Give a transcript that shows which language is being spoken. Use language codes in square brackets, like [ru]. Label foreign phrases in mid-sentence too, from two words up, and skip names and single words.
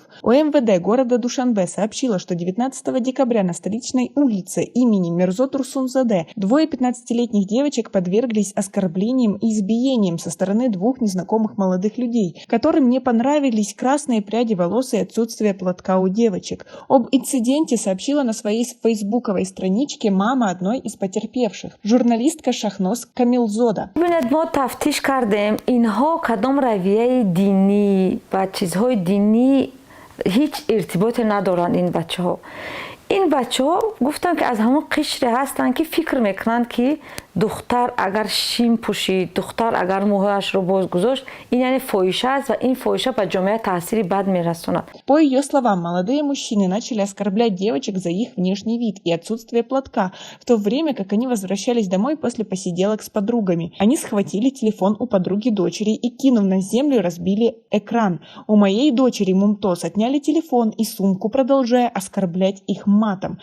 [ru] ОМВД города Душанбе сообщила, что 19 декабря на столичной улице имени Мирзо Турсунзаде двое 15-летних девочек подверглись оскорблениям и избиениям со стороны двух незнакомых молодых людей, которым не понравились красные пряди волос и отсутствие платка у девочек. Об инциденте сообщила на своей фейсбуковой страничке мама одной из потерпевших, журналистка Шахноз Камилзода. [fa] این بچه ها گفتن که از همون قشر هستن که فکر میکنن که دختر اگر شیم پوشید، دختر اگر موهاش رو باز گذاشت، این یعنی فاحشه است و این فاحشه به جامعه تاثیری بد میرسونه. [ru] По ее словам, молодые мужчины начали оскорблять девочек за их внешний вид и отсутствие платка, в то время как они возвращались домой после посиделок с подругами. Они схватили телефон у подруги дочери и, кинув на землю, разбили экран. У моей дочери Мумтоз отняли телефон и сумку, продолжая оскорблять их матом.